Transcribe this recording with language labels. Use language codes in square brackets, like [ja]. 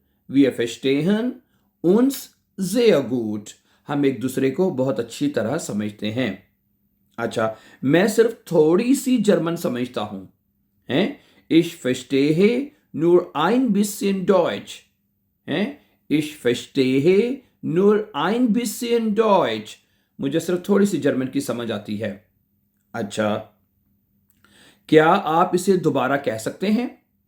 [de] wir verstehen uns sehr gut। [hi] हम एक दूसरे को बहुत अच्छी तरह समझते हैं। अच्छा, मैं सिर्फ थोड़ी सी जर्मन समझता हूं। हैं? [de] ich verstehe nur ein bisschen Deutsch। हैं? ich verstehe nur ein bisschen Deutsch। [hi] मुझे सिर्फ थोड़ी सी जर्मन की समझ आती है। अच्छा, क्या आप इसे दोबारा कह सकते हैं?